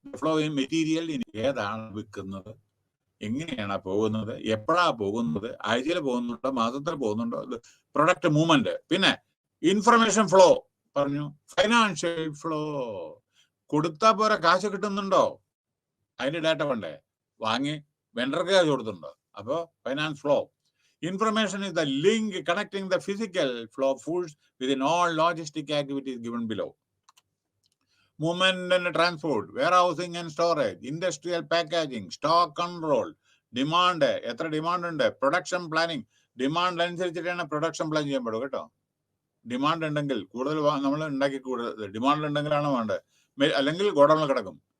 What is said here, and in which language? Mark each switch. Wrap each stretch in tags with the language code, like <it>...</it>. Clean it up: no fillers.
<ml>Flow in material, ഏതാണ് വിൽക്കുന്നത്, എങ്ങനെയാണ് പോകുന്നത്, എപ്പോഴാ പോകുന്നത്, ആഴ്ചയിൽ പോകുന്നുണ്ടോ, മാസത്തിൽ പോകുന്നുണ്ടോ, പ്രൊഡക്റ്റ് മൂവ്മെന്റ്. പിന്നെ ഇൻഫർമേഷൻ ഫ്ലോ പറഞ്ഞു. ഫൈനാൻഷ്യൽ ഫ്ലോ, കൊടുത്താ പോരാ, കാശ് കിട്ടുന്നുണ്ടോ, അതിന്റെ ഡാറ്റ വേണ്ടേ. വാങ്ങി വെണ്ടർക്ക് കാശ് കൊടുത്തിട്ടുണ്ടോ, അപ്പോ finance flow.</ml> <en>Information is the link connecting the physical flow of foods within all logistic activities given below. Movement and transport, warehousing and storage, industrial packaging, stock control, demand,</en> <ml>എത്ര ഡിമാൻഡ് ഉണ്ട്,</ml> <en>Production planning.</en> <ml>Demand അനുസരിച്ചിട്ടാണ് production plan ചെയ്യാൻ പറ്റും കേട്ടോ. Demand ഉണ്ടെങ്കിൽ കൂടുതൽ നമ്മൾ ഉണ്ടാക്കി കൂടുതൽ ഡിമാൻഡ് ഉണ്ടെങ്കിലാണ് വേണ്ടത്, അല്ലെങ്കിൽ ഗോഡൗണിൽ കിടക്കും.</ml>